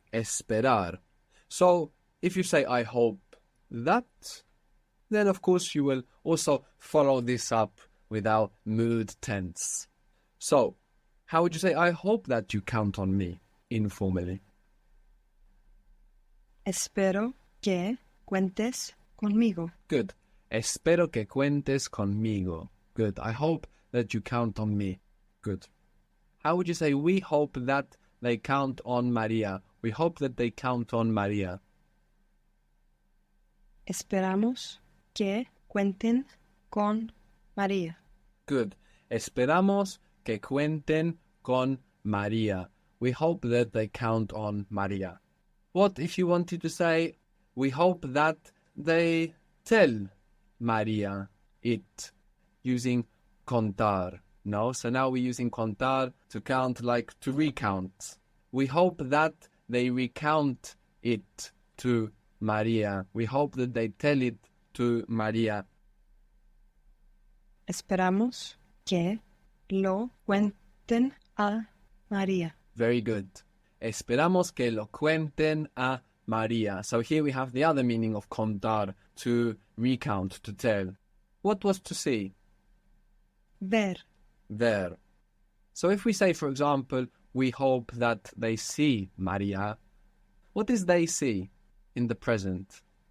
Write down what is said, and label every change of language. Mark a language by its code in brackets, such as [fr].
[es] Esperar. [en] So if you say, I hope that, then of course you will also follow this up with our mood tense. So, how would you say, I hope that you count on me, informally? [es] Espero que cuentes conmigo. [en] Good. [es] Espero que cuentes conmigo. [en] Good. I hope that you count on me. Good. How would you say, we hope that they count on Maria? We hope that they count on Maria. [es] Esperamos que cuenten con María. [en] Good. [es] Esperamos que cuenten con María. [en] We hope that they count on Maria. What if you wanted to say, we hope that they tell Maria it, using contar? No, so now we're using contar to count, like to recount. We hope that they recount it to Maria. We hope that they tell it to Maria. [es] Esperamos que lo cuenten a María. [en] Very good. [es] Esperamos que lo cuenten a Maria. [en] So here we have the other meaning of contar, to recount, to tell. What was to see? [es] Ver. Ver. [en] So if we say, for example, we hope that they see Maria, what is they see in the present?